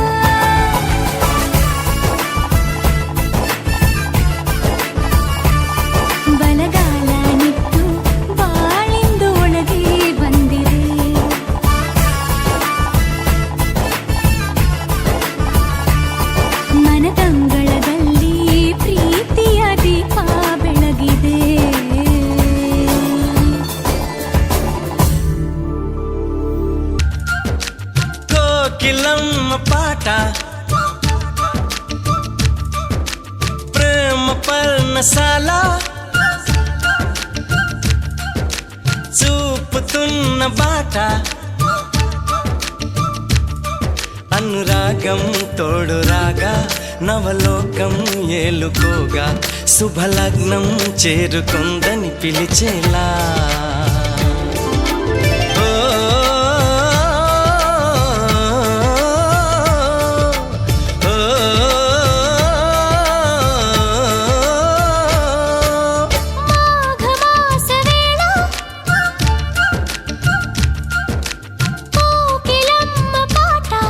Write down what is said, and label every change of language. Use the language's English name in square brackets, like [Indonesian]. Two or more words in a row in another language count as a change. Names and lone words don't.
[Kannada] ಬಲಗಾಲ ನಿಟ್ಟು ಬಾಳಿಂದು ಒಳಗೆ ಬಂದಿದೆ ಮನದಂಗಳದಲ್ಲಿ ಪ್ರೀತಿಯ ದೀಪ ಬೆಳಗಿದೆ ಕೋಕಿಲಮ್ಮ ಪಾಠ ಪ್ರೇಮ ಪರ್ಣಸಾಲ [Telugu] చూపుతున్న బాట అనురాగం తోడు రాగా నవలోకం ఏలుకోగా శుభలగ్నం చేరుకుందని పిలిచేలా ఓ, ఓ, [Kannada] ಮಾಘಮಾಸ ವೇಳ ಕೋಕಿಲಮ್ಮ ಪಾಠ